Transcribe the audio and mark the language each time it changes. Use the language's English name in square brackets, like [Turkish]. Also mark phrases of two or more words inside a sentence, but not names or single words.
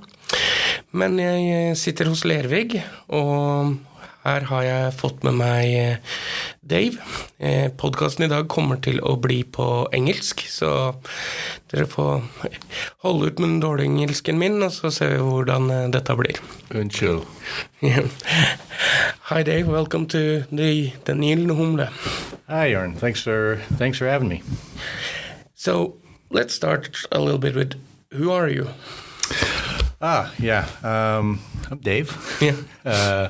[Norwegian] Men jeg sitter hos Lervig, og her har jeg fått med meg Dave. Podcasten I dag kommer til å bli på engelsk, så dere får holde ut med den dårlige engelsken min, og så ser vi hvordan dette blir. Unnskyld. [English] Hi Dave, welcome to Den Gyldne Humle. Hi Jørn, thanks for having me. So, let's start a little bit with, who are you? I'm Dave. Yeah.